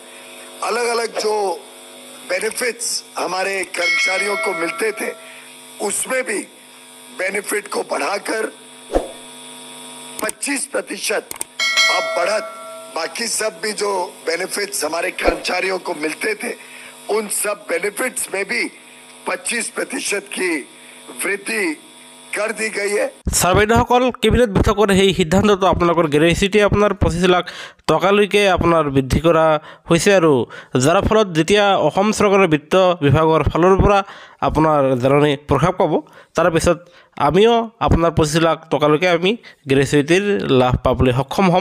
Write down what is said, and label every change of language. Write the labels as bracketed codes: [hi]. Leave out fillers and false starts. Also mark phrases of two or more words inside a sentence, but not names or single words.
[hi] अलग अलग जो बेनिफिट्स हमारे कर्मचारियों को मिलते थे उसमें भी बेनिफिट को बढ़ाकर 25% अब बढ़त, बाकी सब भी जो बेनिफिट्स हमारे कर्मचारियों को मिलते थे उन सब बेनिफिट्स में भी 25% की वृद्धि कर दी गई है। [as] ছাৰ বাইদেউসকল, কেবিনেট বৈঠকৰ সেই সিদ্ধান্তটো আপোনালোকৰ গ্ৰেচুইটি আপোনাৰ 25 লাখ টকালৈকে আপোনাৰ বৃদ্ধি কৰা হৈছে। আৰু যাৰ ফলত যেতিয়া অসম চৰকাৰৰ বিত্ত বিভাগৰ ফালৰ পৰা আপোনাৰ জাননী প্ৰকাশ পাব, তাৰপিছত আমিও আপোনাৰ 25 লাখ টকালৈকে আমি গ্ৰেচুইটিৰ লাভ পাবলৈ সক্ষম হ'ম।